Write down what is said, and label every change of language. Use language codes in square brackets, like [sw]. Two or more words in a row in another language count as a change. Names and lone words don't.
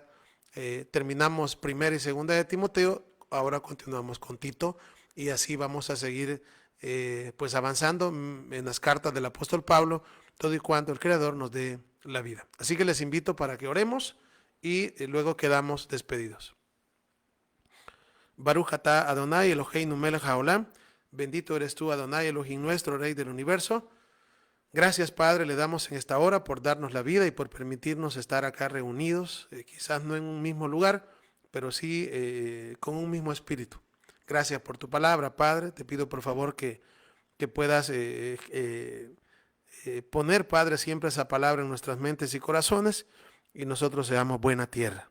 [es] Terminamos primera y segunda de Timoteo, ahora continuamos con Tito y así vamos a seguir pues avanzando en las cartas del apóstol Pablo, todo y cuando el Creador nos dé la vida. Así que les invito para que oremos y luego quedamos despedidos. [he] ברוך אתה אדוני אלוהינו מלך העולם. [es] Bendito eres tú, [he] אדוני אלוהים [es] nuestro, Rey del universo. Gracias, Padre, le damos en esta hora por darnos la vida y por permitirnos estar acá reunidos, quizás no en un mismo lugar, pero sí con un mismo espíritu. Gracias por tu palabra, Padre. Te pido por favor que puedas poner, Padre, siempre esa palabra en nuestras mentes y corazones y nosotros seamos buena tierra.